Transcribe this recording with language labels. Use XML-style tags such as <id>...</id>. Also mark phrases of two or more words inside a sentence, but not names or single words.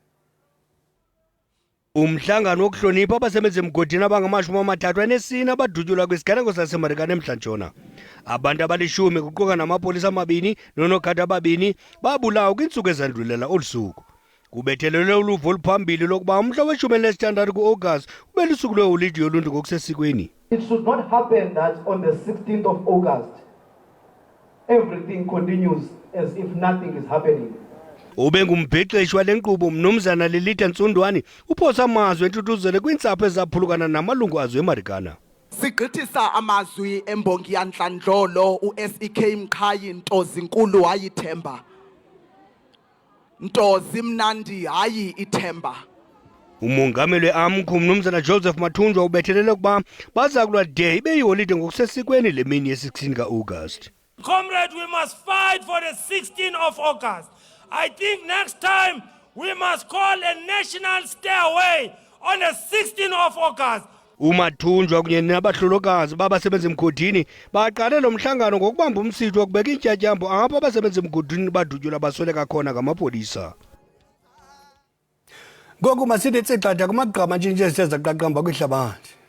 <xh>Umhlangano wokuhlonipha abasebenzi emgodini abangama-34 abadutyulwa kwisiganeko saseMarikana emhlantshona. Abantu abali-10 kuquka namapolisa amabini noonogada ababini babulawa kwiintsuku ezandlulela olu suku. Kubethelelwe uluvo oluphambili lokuba umhla we-16 ku-August ube lusuku lweholide yoluntu ngokusesikweni.</xh> <en>It should not happen that on the 16th of August everything continues as if nothing is happening.</en> <xh>Ube ngumbhexeshi wale nkqubo mnumzana Lilitha Ntsundwani uphosa amazwi entuthuzelo kwiintsapho ezaphulukana namalungu azo eMarikana. Sigqithisa amazwi embongi yanhlandlolo uSEK Mqhayi Ntozi Nkulu hayi ithemba. Ntozi mnandi hayi ithemba. Umongameli we-AMCU mnumzana Joseph Mathunjwa ubethelele ukuba baza kulwa de ibe yiholide ngokusesikweni le mini ye-16 ka-August.</xh> <en>Comrade, we must fight for the 16th of August. I think next time we must call a national stairway on the 16th of August.</en> <xh>Umathunjwa kunye nabahlolokazi babasebenzi emgodini baqale lo mhlangano ngokubamba umsitho wokubeka intyatyambo apho abasebenzi emgodini badutyulwa basweleka khona ngamapolisa. Ngoku masithi tsixatha kumagqama ntshintshe sithe qaqamba kwihlabathi.</xh>